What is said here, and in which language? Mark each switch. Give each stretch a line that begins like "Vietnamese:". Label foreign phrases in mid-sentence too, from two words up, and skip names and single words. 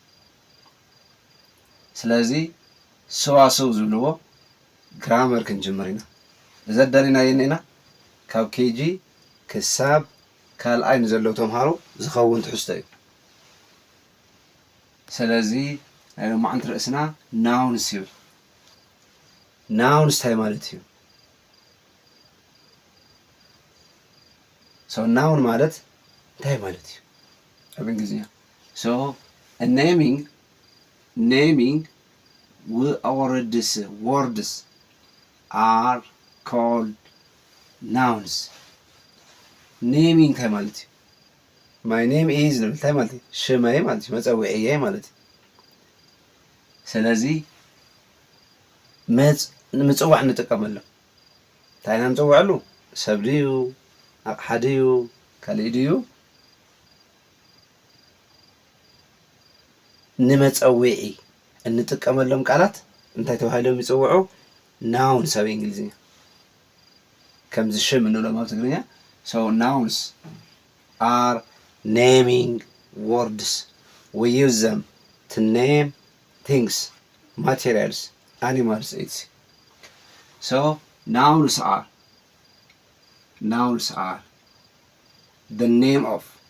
Tigrinya: ስለዚ ሰዋሰው ዝብልዎ ግራመር ክንጅምር ኢና። እዚ ኣዳሊናዮ ኢና ካብ ኬጂ ክሳብ ካልኣይ ንዘለው ተምሃሮ ዝኸውን ትሕዝቶ እዩ። ስለዚ ናይ ሎማዓንቲ ርእስና ናውንስ ይብል። ናውንስ እንታይ ማለት እዩ? ናውን ማለት እንታይ ማለት እዩ ኣብ እንግሊዝኛ?
English: naming words are called nouns.
Tigrinya: naming እንታይ ማለት እዩ?
English: my name is
Tigrinya: እንታይ ማለት እዩ? ሽመይ ማለት እዩ፣ መፀውዒየ ማለት እዩ። ስለዚ ምፅዋዕ ንጥቀመሎም እንታይ ኢና ንፅውዐሉ? ሰብ ድዩ? ኣቕሓ ድዩ? ካልእ ድዩ? ንመፀዊዒ እንጥቀመሎም ቃላት እንታይ ተባሂሎም ይፅውዑ? ናውንስ ኣብ እንግሊዝኛ። ከምዚ ሽም እንብሎም ኣብ ትግርኛ
English: nouns are naming words. we use them to name things, materials, animals, etc. nouns are the name of.